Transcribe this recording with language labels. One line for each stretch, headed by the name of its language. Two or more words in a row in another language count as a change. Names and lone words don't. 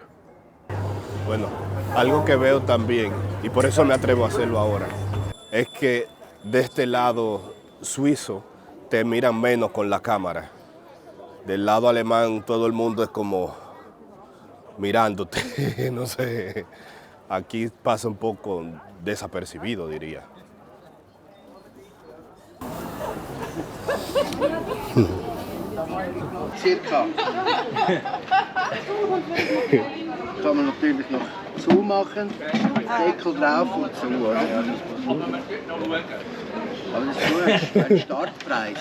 Spanish: Bueno, algo que veo también, y por eso me atrevo a hacerlo ahora, es que de este lado suizo te miran menos con la cámara. Del lado alemán todo el mundo es como mirándote, no sé. Aquí pasa un poco desapercibido, diría.
German: Circa. Kann man natürlich noch zumachen, Deckel drauf und zu. Oder? Aber das ist nur ein Startpreis.